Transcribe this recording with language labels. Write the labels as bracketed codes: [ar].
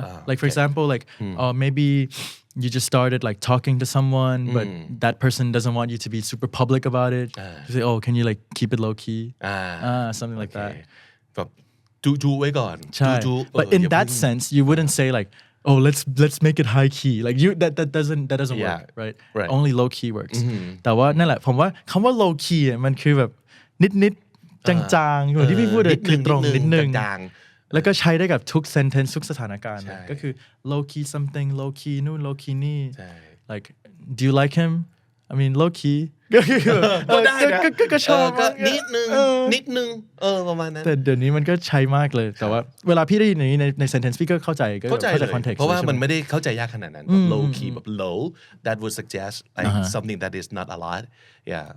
[en] Like for example, like maybe you just started like talking to someone, but that person doesn't want you to be super public about it. You say, oh, can you like keep it low key? Something like that. [th] แบบ จูไว้ก่อน ใช่ จู [en] but in that sense you wouldn't say like oh let's make it high key like you that doesn't Yeah. work right Right. only low key works [th] แต่ว่านั่นแหละผมว่าคำว่า low key อ่ะมันคือแบบนิดๆจางๆเหมือนที่พี่พูดเลยคือตรงนิดนึง จาง แล้วก็ใช้ได้กับทุก sentence ทุกสถานการณ์ ใช่ ก็คือ low key something low key นู่น low key นี่ ใช่ [en] like do you like him I mean low key [th] ก็คือ ก็ได้นะ ก็ชอบ ก็นิดนึงประมาณนั้น แต่เดี๋ยวนี้มันก็ใช้มากเลยแต่ว่าเวลาพี่ได้ยินอย่างนี้ใน sentence พี่ก็เข้าใจก็ เข้าใจเลย [en] context [th] เพราะว่า ใช่ไห มันไม่ได้เข้าใจยากขนาดนั้นแบบ [en] low key แบบ low that would suggest like something that is not a lot yeah